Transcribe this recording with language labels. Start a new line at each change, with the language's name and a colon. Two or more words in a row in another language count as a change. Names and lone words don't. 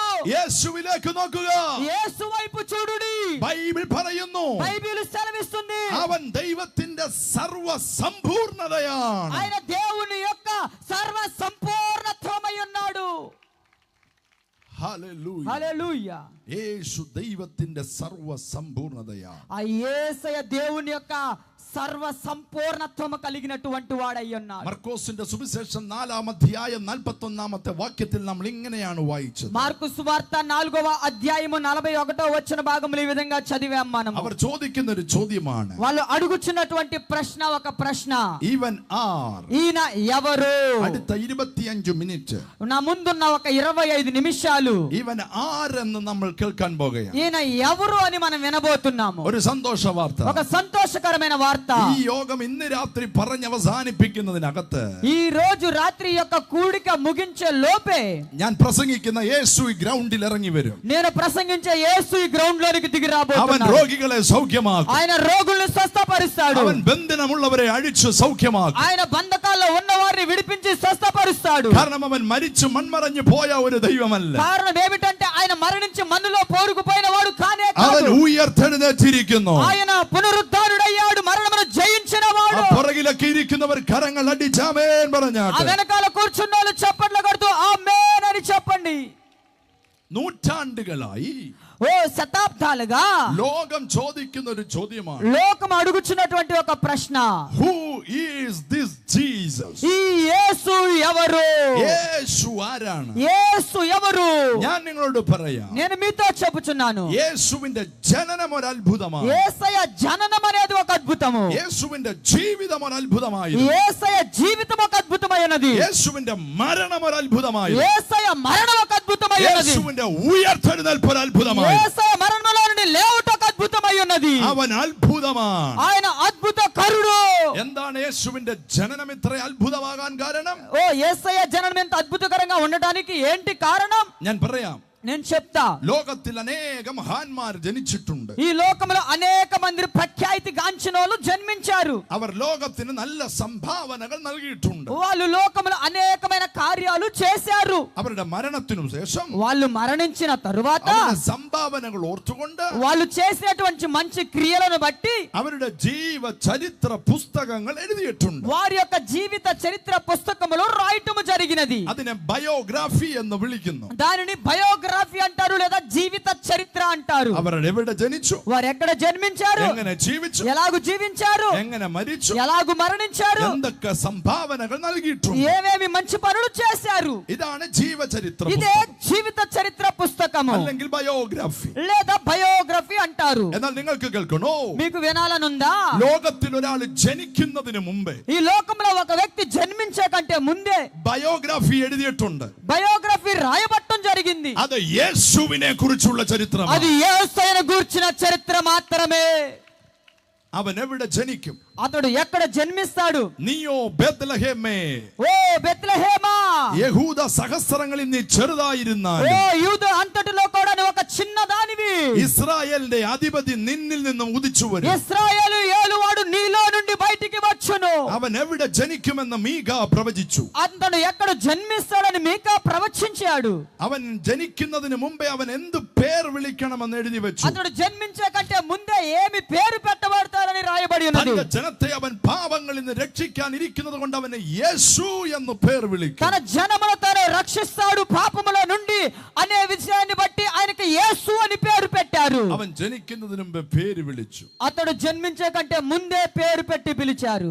Malayalam: യേശുവിലേക്ക് നോക്കുക.
Telugu: యేసు వైపు చూడుడి.
Malayalam: ബൈബിൾ പറയുന്നു,
Telugu: బైబిల్ సెలవిస్తుంది,
Malayalam: അവൻ ദൈവത്തിന്റെ സർവ സമ്പൂർണതയാണ്.
Telugu: ఆయన దేవుని యొక్క సర్వ సంపూర్ణత్వమై ఉన్నాడు.
Malayalam: ഹല്ലേലൂയ.
Telugu: హల్లెలూయా.
Malayalam: യേശു ദൈവത്തിന്റെ സർവ സമ്പൂർണതയാണ്.
Telugu: ఆ యేసయ్య దేవుని యొక్క సర్వ సంపూర్ణత్వము కలిగినటువంటి వాడై ఉన్నాడు.
Malayalam: മർക്കോസിന്റെ സുവിശേഷം 4-ാം അധ്യായം 41-ാമത്തെ വാക്യത്തിൽ നമ്മൾ ഇങ്ങനെയാണ് വായിച്ചത്.
Telugu: మార్కు సువార్త 4వ అధ్యాయము 41వ వచన భాగములో ఈ విధంగా చదివాం మనం.
Malayalam: അവർ ചോദിക്കുന്ന ഒരു ചോദ്യമാണ്,
Telugu: వాళ్ళు అడుగుచున్నటువంటి ప్రశ్న ఒక ప్రశ్న,
Malayalam: ഈവൻ ആർ.
Telugu: ఈయన ఎవరు?
Malayalam: അടുത്ത 25 മിനിറ്റ്
Telugu: నా ముందున్న ఒక 25 నిమిషాలు
Malayalam: ഈവൻ ആർ എന്ന് നമ്മൾ കേൾക്കാൻ പോകുകയാണ്.
Telugu: ఈయన ఎవరు అని మనం వినబోతున్నాము.
Malayalam: ഒരു സന്തോഷ വാർത്ത.
Telugu: ఒక సంతోషకరమైన వార్త.
Malayalam: ഈ യോഗം ഇന്ന് രാത്രി പറഞ്ഞ് അവസാനിപ്പിക്കുന്നതിനകത്ത്
Telugu: ఈ రోజు రాత్రి యొక్క కూడిక ముగించే లోపే
Malayalam: ഞാൻ പ്രസംഗിക്കുന്ന യേശു ഈ ഗ്രൗണ്ടിൽ ഇറങ്ങി വരും.
Telugu: నేను ప్రసంగించే యేసు ఈ గ్రౌండ్ లోనికి దిగి
Malayalam: അവൻ
Telugu: రాబోతున్నాడు.
Malayalam: രോഗികളെ സൗഖ്യമാക്കും.
Telugu: ఆయన రోగుల్ని స్వస్థపరుస్తాడు.
Malayalam: അവൻ ബന്ധനമുള്ളവരെ അഴിച്ചു സൗഖ്യമാക്കും.
Telugu: ఆయన బంధకాల్లో ఉన్న వారిని విడిపించి స్వస్థపరుస్తాడు.
Malayalam: കാരണം അവൻ മരിച്ചു മൺമറഞ്ഞു പോയ ഒരു ദൈവമല്ല.
Telugu: కారణం ఏమిటంటే ఆయన మరణించి మన్నులో పోరుకుపోయిన వాడు కానే
Malayalam: അവൻ
Telugu: కాదు.
Malayalam: ഉയർത്തെഴുന്നേറ്റിരിക്കുന്നു.
Telugu: ఆయన పునరుద్ధానుడయ్యాడు, మరణమును జయించిన వాడు.
Malayalam: പുറകിലൊക്കെ ഇരിക്കുന്നവർ കരങ്ങൾ അടിച്ചാമേൻ
Telugu: ఆ
Malayalam: പറഞ്ഞാട്ടെ.
Telugu: వెనకాల కూర్చున్న వాళ్ళు చప్పట్లు కొడుతూ ఆమేన్ అని చెప్పండి.
Malayalam: നൂറ്റാണ്ടുകളായി
Telugu: ఓ శతాబ్దాలుగా
Malayalam: ലോകം ചോദിക്കുന്ന ഒരു ചോദ്യമാണ്,
Telugu: లోకం అడుగుచున్నటువంటి ఒక ప్రశ్న,
English: Who is this Jesus?
Telugu: ఈ యేసు ఎవరు?
Malayalam: യേശു ആരാണ്?
Telugu: యేసు ఎవరు?
Malayalam: ഞാൻ നിങ്ങളോട് പറയാം,
Telugu: నేను మీతో చెప్పుచున్నాను,
Malayalam: യേശുവിന്റെ ജനനം ഒരു അത്ഭുതമാണ്.
Telugu: యేసయ్య జననం అనేది ఒక అద్భుతము.
Malayalam: യേശുവിന്റെ ജീവിതം ഒരു അത്ഭുതമായിരുന്നു.
Telugu: యేసయ్య జీవితం ఒక అద్భుతమైనది.
Malayalam: യേശുവിന്റെ മരണം ഒരു അത്ഭുതമായിരുന്നു.
Telugu: యేసయ్య మరణం ఒక అద్భుతమైనది.
Malayalam: യേശുവിന്റെ ഉയർത്തെഴുന്നേൽപ്പ് ഒരു അത്ഭുതമായി.
Telugu: యేసయ్య మరణంలో నుండి లేవుట ఒక అద్భుతమై ఉన్నది.
Malayalam: അവൻ അത്ഭുതമാണ്.
Telugu: ఆయన అద్భుతకరుడు.
Malayalam: എന്താണ് യേശുവിന്റെ ജനനം ഇത്ര അത്ഭുതമാകാൻ കാരണം?
Telugu: ఓ యేసయ్య జననం ఎంత అద్భుతకరంగా ఉండడానికి ఏంటి కారణం?
Malayalam: ഞാൻ പറയാം.
Telugu: నేను చెప్తా.
Malayalam: ലോകത്തിൽ അനേകം മഹാന്മാർ ജനിച്ചിട്ടുണ്ട്.
Telugu: ఈ లోకంలో అనేక మంది ప్రఖ్యాతి గాంచిన వాళ్ళు జన్మించారు.
Malayalam: അവർ ലോകത്തിന് നല്ല സംഭാവനകൾ നൽകിയിട്ടുണ്ട്.
Telugu: వాళ్ళు లోకంలో అనేకమైన కార్యాలు చేశారు.
Malayalam: അവരുടെ മരണത്തിനു ശേഷം
Telugu: వాళ్ళు మరణించిన తరువాత
Malayalam: അവരുടെ സംഭാവനകൾ ഓർത്തുകൊണ്ട്
Telugu: వాళ్ళు చేసినటువంటి మంచి క్రియలను బట్టి
Malayalam: അവരുടെ ജീവ ചരിത്ര പുസ്തകങ്ങൾ എഴുതിയിട്ടുണ്ട്.
Telugu: వారి యొక్క జీవిత చరిత్ర పుస్తకములో రాయటము జరిగినది.
Malayalam: അതിനെ ബയോഗ്രാഫി എന്ന് വിളിക്കുന്നു.
Telugu: దానిని బయోగ్రఫీ అంటారు లేదా జీవిత చరిత్ర అంటారు.
Malayalam: അവർ എവിടെ ജനിച്ചു,
Telugu: వారు ఎక్కడ జన్మించారు,
Malayalam: എങ്ങനെ ജീവിച്ചു,
Telugu: ఎలాగు జీవించారు,
Malayalam: എങ്ങനെ മരിച്ചു,
Telugu: ఎలాగు మరణించారు,
Malayalam: എന്തൊക്കെ സംഭാവനകൾ നൽകിയിട്ടുണ്ട്.
Telugu: ఏమేమి మంచి పనులు చేశారు.
Malayalam: ഇതാണ് ജീവചരിത്ര
Telugu: ఇదే
Malayalam: പുസ്തകം,
Telugu: జీవిత చరిత్ర పుస్తకము
Malayalam: അല്ലെങ്കിൽ ബയോഗ്രാഫി.
Telugu: లేదా బయోగ్రఫీ అంటారు.
Malayalam: എന്നാൽ നിങ്ങൾക്ക് കേൾക്കണോ,
Telugu: మీకు వినాలనుందా?
Malayalam: ലോകത്തിൽ ഒരാൾ ജനിക്കുന്നതിന് മുമ്പേ
Telugu: ఈ లోకంలో ఒక వ్యక్తి జన్మించే కంటే ముందే
Malayalam: ബയോഗ്രാഫി എഴുതിയിട്ടുണ്ട്.
Telugu: బయోగ్రఫీ రాయబట్టం జరిగింది.
Malayalam: അത് യേശുവിനെ കുറിച്ചുള്ള ചരിത്രമാണ്.
Telugu: అది యేసయ్యను గూర్చిన చరిత్ర మాత్రమే.
Malayalam: അവൻ എവിടെ ജനിക്കും?
Telugu: అతడు ఎక్కడ జన్మిస్తాడు?
Malayalam: നീയോ ബേത്ലഹേമേ,
Telugu: ఓ బెత్లెహేమా,
Malayalam: യഹൂദ സഹസ്രങ്ങളിൽ നീ ചെറുതായിരുന്നാൽ
Telugu: ఓ యూద అంతటిలో కూడా నువ్వు ఒక చిన్న దానివి.
Malayalam: ഇസ്രായേലിന്റെ അധിപതി നിന്നിൽ നിന്നും ഉദിച്ചു വരും.
Telugu: ఇశ్రాయేలు ఏలువాడు నీలో నుండి బయటికి వచ్చును.
Malayalam: അവൻ എവിടെ ജനിക്കുമെന്ന് മീക പ്രവചിച്ചു.
Telugu: అతడు ఎక్కడ జన్మిస్తాడని మీకా ప్రవచించాడు.
Malayalam: അവൻ ജനിക്കുന്നതിന് മുമ്പേ അവൻ എന്ത് പേർ വിളിക്കണമെന്ന് എഴുതി വെച്ചു.
Telugu: అతడు జన్మించే కంటే ముందే ఏమి పేరు పెట్టబడతారని రాయబడి ఉన్నది.
Malayalam: തന്റെ ജനത്തെ അവൻ പാപങ്ങളിൽ നിന്ന് രക്ഷിക്കാൻ ഇരിക്കുന്നത് കൊണ്ട് അവനെ യേശു എന്ന് പേർ വിളിക്കും.
Telugu: తన జనమును తానే రక్షిస్తాడు పాపముల నుండి అనే విషయాన్ని బట్టి ఆయనకి యేసు అని పేరు పెట్టారు.
Malayalam: അവൻ ജനിക്കുന്നതിന് മുമ്പേ പേര് വിളിച്ചു.
Telugu: అతడు జన్మించే కంటే ముందే పేరు పెట్టి పిలిచారు.